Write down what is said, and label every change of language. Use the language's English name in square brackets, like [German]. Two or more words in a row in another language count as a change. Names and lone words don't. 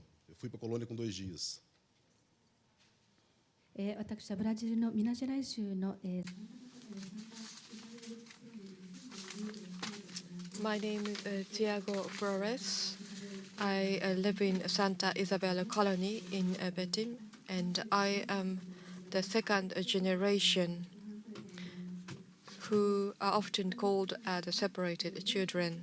[Portuguese] Eu fui para a colônia com 2 dias. [Japanese] 私はブラジルのミナジェライ州の [English] My name is Thiago Flores. I live in Santa Isabel colony in Betim, and I am the second generation who are often called the separated children.